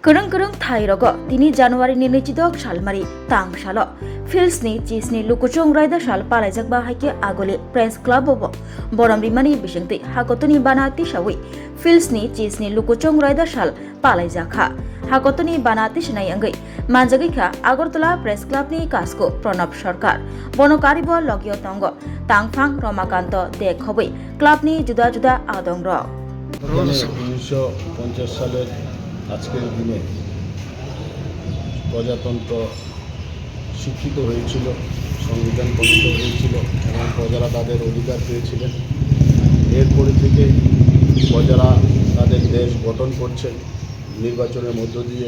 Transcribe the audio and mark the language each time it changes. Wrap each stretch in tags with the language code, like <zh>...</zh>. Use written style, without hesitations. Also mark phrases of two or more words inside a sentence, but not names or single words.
<trp>Kereng Thairogo, Tini January Ninichidok Shalmari, Tang Shalo, Filsni, Chisni, Lukuchong Rida Shal Palajak Bahaki Agoli, Press Club Obo, Boram Rimani Bishenti, Hakotoni Banati Shawi, Filsni, Chisni, Lukuchong Rida Shal Palajaka, Hakotoni Banati Shinayangi, Manjagika, Agortola Press Club Ni Kasko, Pronab Sharkar, Bonokaribo Logio Tongo, Tangfang Romakanto, De Kobi, Club Ni Juda Juda Adong Ro.</trp> <bn>1950 সালের আজকের দিনে প্রজাতন্ত্র স্বীকৃত হয়েছিল, সংবিধান প্রণীত হয়েছিল এবং প্রজারা তাদের অধিকার পেয়েছিলেন। এরপরে থেকে প্রজারা তাদের দেশ গঠন করছেন নির্বাচনের মধ্য দিয়ে।</bn>